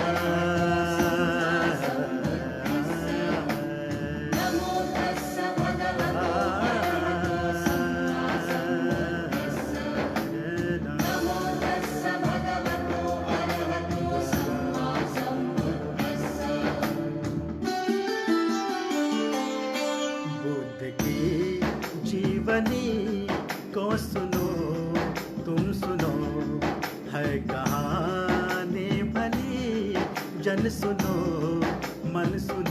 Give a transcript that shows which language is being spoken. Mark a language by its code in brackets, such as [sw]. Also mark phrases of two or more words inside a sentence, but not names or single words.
[pi] नमो तस्स भगवतो नमो तस्स भगवतो अरहतो सम्मा सम्बुद्धस्स। [hi] बुद्ध की जीवनी को सुनो, तुम सुनो। है कहानी भली, जन सुनो, मन सुनो।